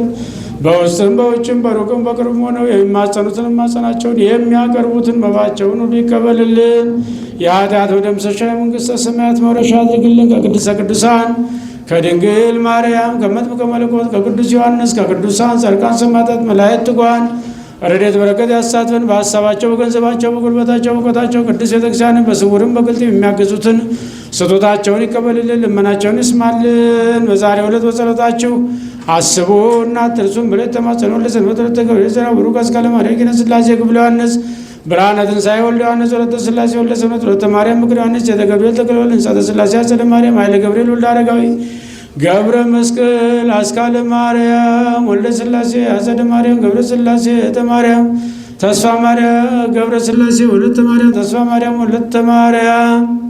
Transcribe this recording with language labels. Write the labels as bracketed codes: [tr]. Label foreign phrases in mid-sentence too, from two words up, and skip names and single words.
[am] በውስጥም በውጭም በሩቅም በቅርብም ሆነው የሚማጸኑትን ማጸናቸውን የሚያቀርቡትን መባቸውን ሁሉ ይቀበልልን። የኃጢአት መደምሰሻ የመንግሥተ ሰማያት መውረሻ አድርግልን። ከቅድስተ ቅዱሳን ከድንግል ማርያም ከመጥምቀ መለኮት ከቅዱስ ዮሐንስ ከቅዱሳን ጻድቃን ሰማዕታት መላእክት ትጉሃን ረድኤት በረከት ያሳትፈን። በሀሳባቸው በገንዘባቸው በጉልበታቸው በእውቀታቸው ቅዱስ ቤተክርስቲያንን በስውርም በግልጥም የሚያግዙትን ስጦታቸውን ይቀበልልን፣ ልመናቸውን ይስማልን። በዛሬው ዕለት በጸሎታችሁ አስቡና አትርሱን ብለው የተማጸኑን ለሰንበት ወለተ ገብርኤል ዘራ ቡሩክ አስካለ ማርያም ኪነ ሥላሴ ክፍለ ዮሐንስ ብርሃነ ትንሣኤ ወልደ ዮሐንስ ወለተ ሥላሴ ወልደ ሰንበት ወለተ ማርያም ምክረ ዮሐንስ ዘተ ገብርኤል ተክለ ወልድ እንሳተ ሥላሴ አጸደ ማርያም ኃይለ ገብርኤል ወልደ አረጋዊ ገብረ መስቀል አስካለ ማርያም ወልደ ሥላሴ አጸደ ማርያም ገብረ ሥላሴ እተ ማርያም ተስፋ ማርያም ገብረ ሥላሴ ወለተ ማርያም ተስፋ ማርያም ወለተ ማርያም